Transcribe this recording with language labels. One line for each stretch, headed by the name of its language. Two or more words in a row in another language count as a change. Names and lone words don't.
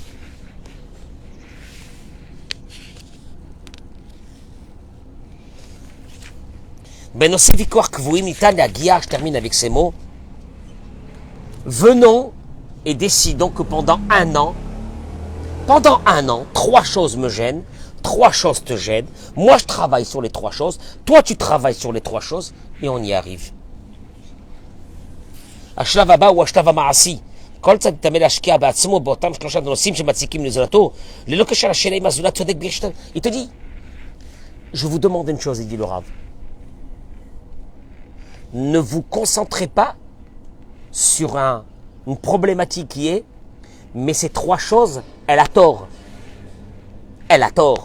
French: Je termine avec ces mots. Venons et décidons que pendant un an, 3 choses me gênent, 3 choses te gênent. Moi, je travaille sur les 3 choses. Toi, tu travailles sur les 3 choses et on y arrive.
Hebrew: השלב הבא הוא השלב המעשי. כל צד מתאמן להשקיע בעצמו באותם 3 נושאים שמציקים לזולתו, ללא קשר לשאלה אם הזולת צודק בישתן.
French: Il te dit, je vous demande une chose, il dit le Rav. Ne vous concentrez pas sur une problématique qui est, mais ces 3 choses, elle a tort. Elle a tort.